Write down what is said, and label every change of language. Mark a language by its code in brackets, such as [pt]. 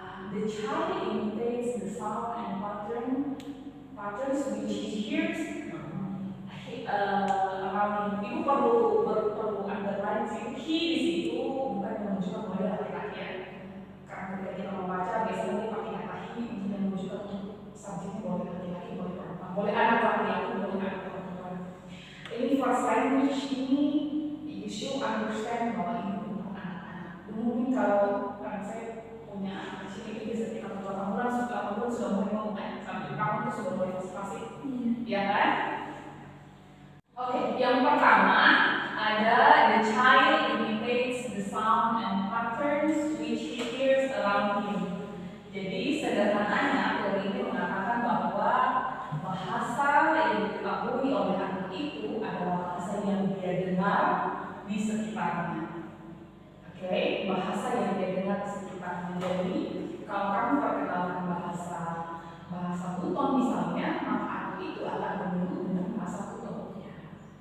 [en] The child imitates the sound and patterns which he hears around him. [id] Ibu perlu underline sih. He di situ bukan menunjukkan bahwa dia laki-laki ya. Karena ketika kita membaca biasanya dia pakai kata he untuk menunjukkan subjeknya boleh laki-laki, boleh perempuan, boleh anak laki-laki, boleh anak perempuan. Ini first language ini [en] you should understand [id] bahwa ini untuk anak-anak. Mungkin kalau saya punya anak di sini bisa sekitar 8 bulan sudah mulai ngomong kan, sampai kamu itu sudah mulai fasih, ya kan? [en] Oke, [id] yang pertama ada [en] the child imitates the sound and patterns which he hears around him. [id] Jadi sederhananya teori ini mengatakan bahwa bahasa yang diketahui oleh anak itu adalah bahasa yang dia dengar di sekitarnya. Oke, bahasa yang dia dengar di sekitarnya. Jadi kalau kamu perkenalkan bahasa Buton misalnya, maka anak itu akan meniru dengan bahasa Butonnya.